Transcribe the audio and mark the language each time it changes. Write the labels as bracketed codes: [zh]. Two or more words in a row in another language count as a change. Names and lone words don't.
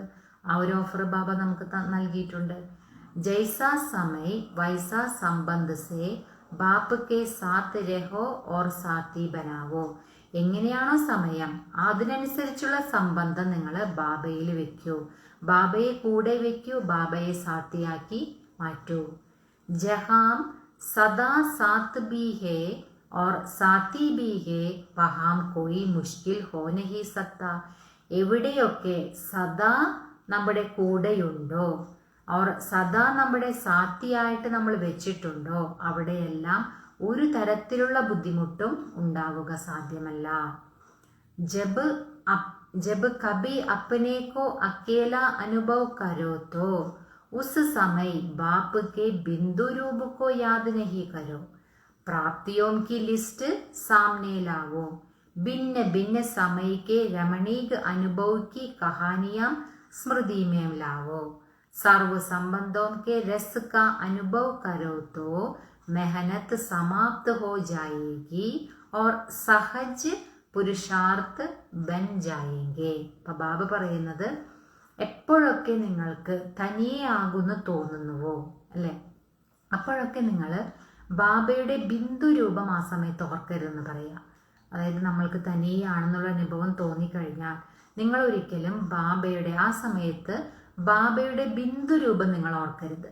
[ml] ആ ഒരു ഓഫർ ബാബ നമുക്ക് നൽകിയിട്ടുണ്ട്. [hi] जैसा समय वैसा संबंध से बाप के साथ रहो और साथी बनाओ. [ml] എങ്ങനെയാണോ സമയം അതിനനുസരിച്ചുള്ള സംബന്ധം നിങ്ങൾ ബാബയിൽ വെക്കൂ, ബാബയെ കൂടെ വെക്കൂ, ബാബയെ സാത്തിയാക്കി മാറ്റൂ. [hi] जहां सदा साथ भी है और साथी भी है वहां कोई मुश्किल हो नहीं सकता. [ml] എവിടെയൊക്കെ സദാ നമ്മുടെ കൂടെയുണ്ടോ और സദാ നമ്മുടെ സാത്തിയായിട്ട് നമ്മൾ വെച്ചിട്ടുണ്ടോ അവിടെയെല്ലാം ഒരു തരത്തിലുള്ള ബുദ്ധിമുട്ടും ഉണ്ടാവുക സാധ്യമല്ല. [hi] जब कभी अपने को अकेला अनुभव करो तो उस समय बाप के बिंदु रूप को याद नहीं करो. प्राप्तियों की लिस्ट सामने लाओ. भिन्न भिन्न समय के रमणीक अनुभव की कहानियां स्मृति में लाओ. सर्व संबंधों के रस का अनुभव करो तो मेहनत समाप्त हो जाएगी और सहज पुरुषार्थ बन जाएंगे. [ml] അപ്പം ബാബ പറയുന്നത്, എപ്പോഴൊക്കെ നിങ്ങൾക്ക് തനിയെ ആകുന്നു തോന്നുന്നുവോ അല്ലെ, അപ്പോഴൊക്കെ നിങ്ങൾ ബാബയുടെ ബിന്ദു രൂപം ആ സമയത്ത് ഓർക്കരുതെന്ന് പറയാം. അതായത് നമ്മൾക്ക് തനിയാണെന്നുള്ള അനുഭവം തോന്നിക്കഴിഞ്ഞാൽ നിങ്ങൾ ഒരിക്കലും ബാബയുടെ ആ സമയത്ത് ബാബയുടെ ബിന്ദു രൂപം നിങ്ങൾ ഓർക്കരുത്.